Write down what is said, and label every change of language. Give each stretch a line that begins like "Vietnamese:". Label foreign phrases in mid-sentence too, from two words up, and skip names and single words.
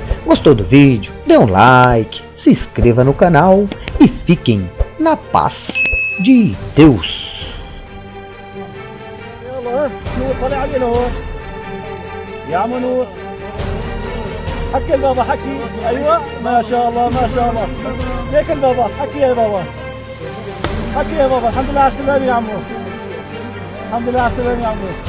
Portuguese: Gostou do vídeo? Dê um like, se inscreva no canal e fiquem na paz de Deus.
Arabic: نور طلع علينا هون يا عم نور. حكي البابا حكي. ايوه ما شاء الله ما شاء الله. ليك البابا حكي يا بابا. حكي يا بابا. الحمد لله على السلامة يا عمو. الحمد لله على السلامة يا عمو.